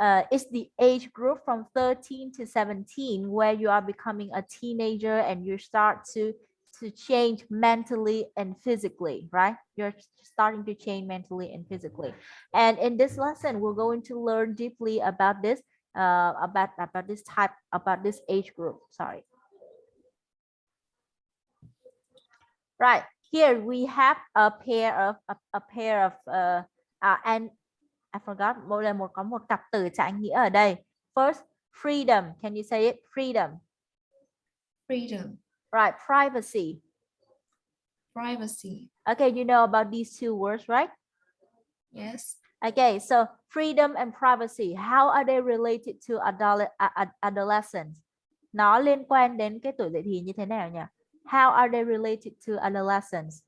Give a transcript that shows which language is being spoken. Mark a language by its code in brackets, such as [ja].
[en] It's the age group from 13 to 17 where you are becoming a teenager and you start to change mentally and physically, right? You're starting to change mentally and physically. And in this lesson, we're going to learn deeply about this, about this age group. Sorry. Right, here we have a pair of and I forgot [vi] có một cặp từ trái nghĩa ở đây. [en] First, freedom. Can you say it? Freedom. Freedom. Right, privacy. Privacy. Okay, you know about these two words, right? Yes. Okay, so freedom and privacy, how are they related to adolescence? [vi] Nó liên quan đến cái tuổi dậy thì như thế nào nhỉ? [en] How are they related to adolescence?